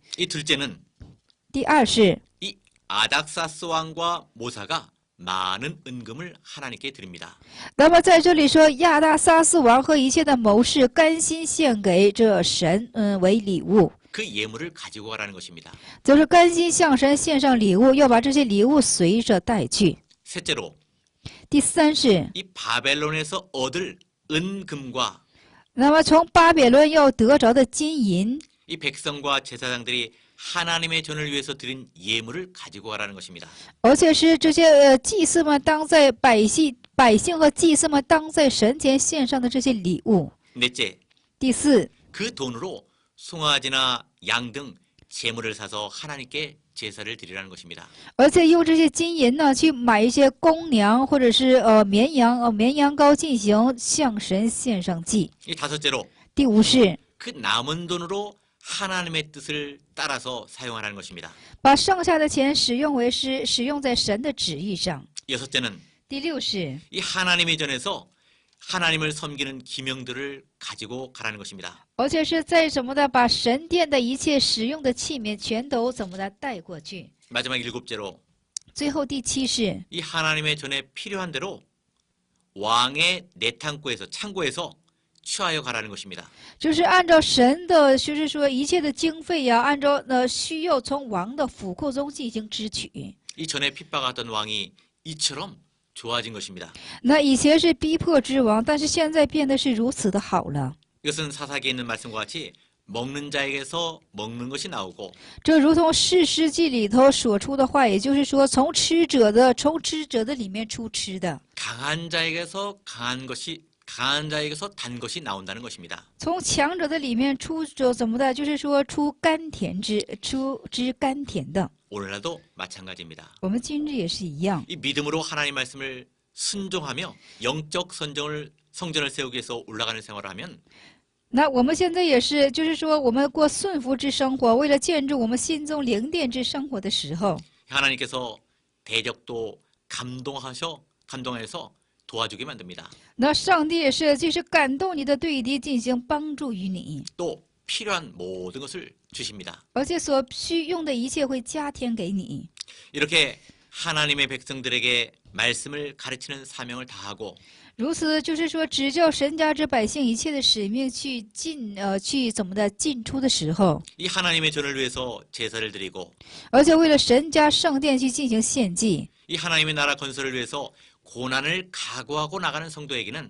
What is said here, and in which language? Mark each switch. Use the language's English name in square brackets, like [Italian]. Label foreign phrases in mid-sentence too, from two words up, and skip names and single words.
[Korean] 이 둘째는 [Chinese] 第二是， [Korean] 이 아닥사스 왕과 모사가 많은 은금을 하나님께 드립니다. [Chinese] 那么在这里说亚大撒斯王和一切的谋士甘心献给这神，为礼物， [Korean] 그 예물을 가지고 가라는 것입니다. [Chinese] 就是甘心向神献上礼物，要把这些礼物随着带去。 [Korean] 셋째로 [Chinese] 第三是， [Korean] 이 바벨론에서 얻을 은금과 [Chinese] 那么从巴比伦要得着的金银， [Korean] 이 백성과 제사장들이 하나님의 전을 위해서 드린 예물을 가지고 가라는 것입니다. [Chinese] 而且是这些祭司们当在百姓和祭司们当在神前献上的这些礼物。 [Korean] 넷째, [Chinese] 第四， [Korean] 그 돈으로 송아지나 양 등 제물을 사서 하나님께 제사를 드리라는 것입니다. [Chinese] 而且用这些金银呢去买一些公羊或者是绵羊羔进行向神献上祭。 [Korean] 이 다섯째로 [Chinese] 第五是 [Korean] 그 남은 돈으로 하나님의 뜻을 따라서 사용하라는 것입니다. [Chinese] 把剩下的钱使用在神的旨意上。 [Korean] 여섯째는 [Chinese] 第六是 [Korean] 이 하나님의 전에서 하나님을 섬기는 기명들을 가지고 가라는 것입니다. [Chinese] 而且是在什么的把神殿的一切使用的器皿全都怎么的带过去。 [Korean] 마지막 일곱째로 [Chinese] 最后第七是 [Korean] 이 하나님의 전에 필요한 대로 왕의 창고에서 취하여 가라는 것입니다. [Chinese] 就是按照神的，就是说一切的经费呀，按照需要从王的府库中进行支取。 [Korean] 이 전에 핍박하던 왕이 이처럼 좋아진 것입니다. [Chinese] 那以前是逼迫之王，但是现在变得是如此的好了。 [Korean] 이것은 사사기에 있는 말씀과 같이 먹는 자에게서 먹는 것이 나오고 [Chinese] 这如同士师记里头所出的话，也就是说，从吃者的里面出吃的， [Korean] 강한 자에게서 단 것이 나온다는 것입니다. [Chinese] 从强者的里面出着怎么的，就是说出甘甜甘甜的。 [Korean] 오늘날도 마찬가지입니다. [Chinese] 我们今日也是一样， [Korean] 이 믿음으로 하나님 말씀을 순종하며 영적 성전을 세우기 위해서 올라가는 생활을 하면 [Chinese] 那我们现在也是，就是说我们过顺服之生活，为了建筑我们心中灵殿之生活的时候， [Korean] 하나님께서 대적도 감동해서 도와주게 만듭니다. [Chinese] 那上帝也是，就是感动你的对敌，进行帮助于你， [Korean] 또 필요한 모든 것을 주십니다. [Chinese] 而且所需用的一切会加添给你。 [Korean] 이렇게 하나님의 백성들에게 말씀을 가르치는 사명을 다하고 [Chinese] 如此，就是说，指教神家之百姓一切的使命去怎么的进出的时候， [Korean] 이 하나님의 전을 위해서 제사를 드리고 [Chinese] 而且为了神家圣殿去进行献祭。 [Korean] 이 하나님의 나라 건설을 위해서 고난을 각오하고 나가는 성도에게는